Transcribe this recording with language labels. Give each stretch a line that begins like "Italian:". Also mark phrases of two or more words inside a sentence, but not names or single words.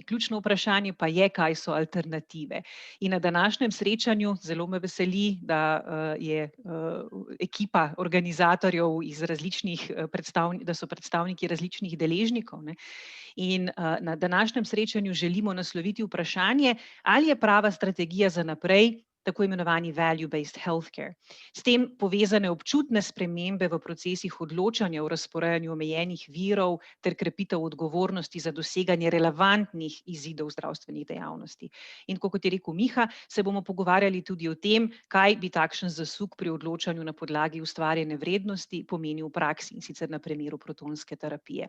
Slovenian: Ključno vprašanje pa je, kaj so alternative. In na današnjem srečanju zelo me veseli, da je ekipa organizatorjev iz različnih da so predstavniki različnih deležnikov, ne. In na današnjem srečanju želimo nasloviti vprašanje, ali je prava strategija za naprej tako imenovani
English: value-based healthcare.
Slovenian: S tem povezane občutne spremembe v procesih odločanja o razporejanju omejenih virov ter krepitev odgovornosti za doseganje relevantnih izidov zdravstvenih dejavnosti. In kot je rekel Miha, se bomo pogovarjali tudi o tem, kaj bi takšen zasuk pri odločanju na podlagi ustvarjene vrednosti pomenil v praksi, in sicer na primeru protonske terapije.